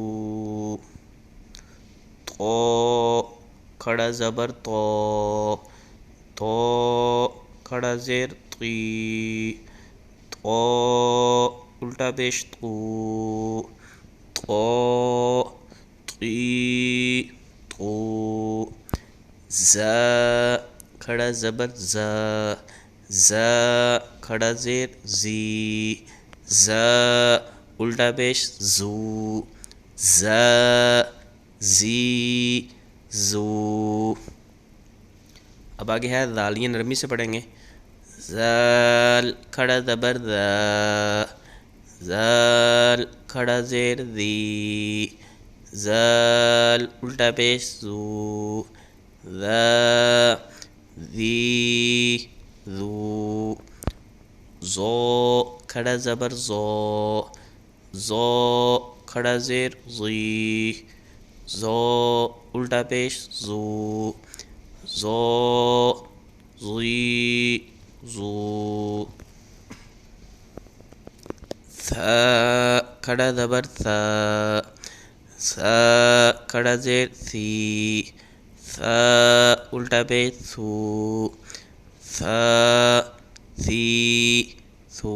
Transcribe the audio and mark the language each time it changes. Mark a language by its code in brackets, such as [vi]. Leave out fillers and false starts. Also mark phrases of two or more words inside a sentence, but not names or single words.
[ur] تو کھڑا زبر تو، تو کھڑا زیر تی، تو الٹا پیش تو، تو تی تو، ز کھڑا زبر ز، ز کھڑا زیر زی، ز الٹا پیش زو، ز زی زو۔ اب آگے ہے ذال، یہ نرمی سے پڑھیں گے۔ ذال کھڑا زبر ذ، ذال کھڑا زیر ذی، ذال الٹا پیش زو، ذ ذی ذو۔ زو کھڑا زبر زو، زو کھڑا زیر زی، زو الٹا پیش زو، زو زی زو۔ ث کھڑا زبر ث، ث کھڑا زیر ثی، ث الٹا پیش ثو، ث ثی ثو۔